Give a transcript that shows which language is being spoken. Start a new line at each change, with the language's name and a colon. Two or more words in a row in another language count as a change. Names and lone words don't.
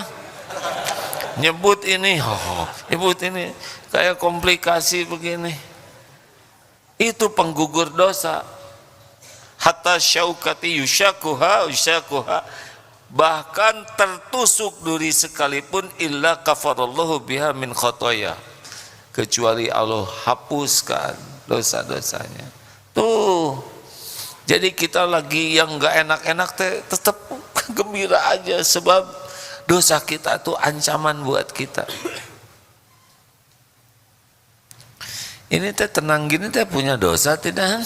Indonesian: Nyebut ini, nyebut ini kayak komplikasi begini. Itu penggugur dosa.
Arabic: حتى الشوكة يشاكها.
Indonesian: Bahkan tertusuk duri sekalipun
Arabic: إلا كفر الله بها من خطاياه,
Indonesian: kecuali Allah hapuskan dosa-dosanya. Tuh, jadi kita lagi yang nggak enak-enak tetap gembira aja, sebab dosa kita tuh ancaman buat kita. Ini tenang gini punya dosa tidak?